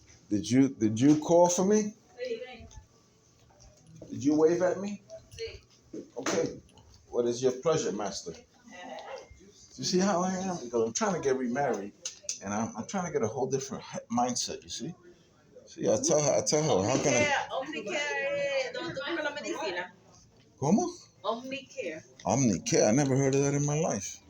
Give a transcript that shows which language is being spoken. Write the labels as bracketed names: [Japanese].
[English] Did you call for me? Did you wave at me? Okay. What is your pleasure, master? You see how I am? Because I'm trying to get remarried, and I'm trying to get a whole different mindset. You see? See, I tell her, how can I? [Spanish] Omnicare, ¿dónde tú compras la medicina? ¿Cómo? [English] Omnicare. Omnicare. I never heard of that in my life.